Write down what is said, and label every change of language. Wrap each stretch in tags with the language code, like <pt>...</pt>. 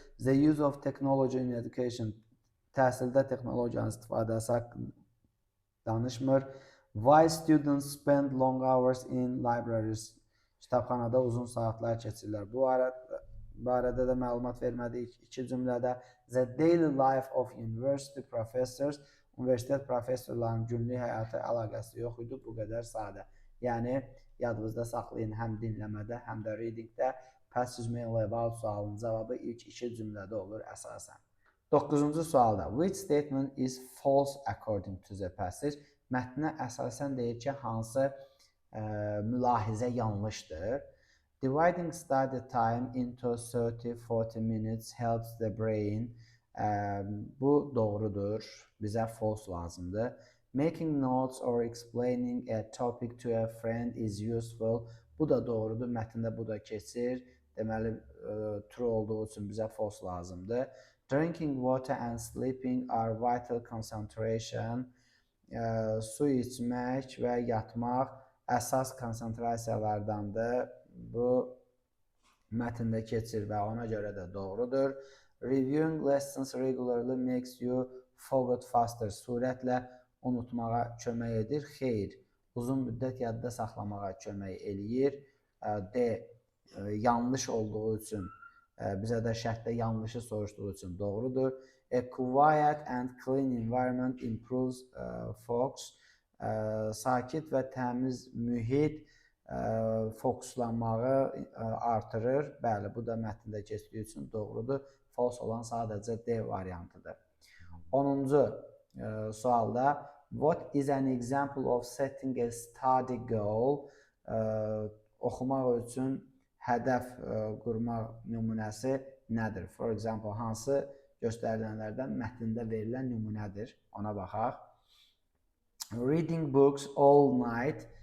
<en>The use of technology in education.</en> <az>Təhsildə texnologiyanın istifadəsi haqqında danışmır.</az> <en>Why students spend long hours in libraries?</en> <az>Kitabxanada uzun saatlər keçirirlər. Bu barədə də məlumat vermədik. 2 cümlədə</az> <en>the daily life of university professors.</en> <az>Universitet professorlarının günlük həyatı əlaqəsi yox idi. Bu qədər sadə. Yəni, yadınızda saxlayın həm dinləmədə, həm də readingdə passage mainly about sualının cavabı ilk 2 cümlədə olur əsasən. 9-cu sualda</az> <en>which statement is false according to the passage?</en> <az>Mətnə əsasən deyir ki, hansı mülahizə yanlışdır.</az> <en>Dividing study time into 30-40 minutes helps the brain.</en> <az>Bu doğrudur. Bizə false lazımdır.</az> <en>Making notes or explaining a topic to a friend is useful.</en> <az>Bu da doğrudur. Mətndə bu da keçir. Deməli, true olduğu üçün bizə false lazımdır.</az> <en>Drinking water and sleeping are vital concentration.</en> <az>Su içmək və yatmaq əsas konsentrasiyalardandır. Bu mətndə keçir və ona görə də doğrudur.</az> <en>Reviewing lessons regularly makes you forget faster.</en> <az>Sürətlə unutmağa kömək edir. Xeyr, uzun müddət yadda saxlamağa kömək eləyir. D. Yanlış olduğu üçün, bizə də şərtdə yanlışı soruşduğu üçün doğrudur.</az> <en>A quiet and clean environment improves focus.</en> <az>Sakit və təmiz mühit fokuslanmağı artırır. Bəli, bu da mətndə keçdiyi üçün doğrudur. False olan sadəcə D variantıdır. 10-cu sualda</az> <en>what is an example of setting a study goal?</en> <az>Oxumaq üçün hədəf qurmaq nümunəsi nədir? For example, hansı göstərilənlərdən mətndə verilən nümunədir? Ona baxaq.</az> <en>Reading books all night</en>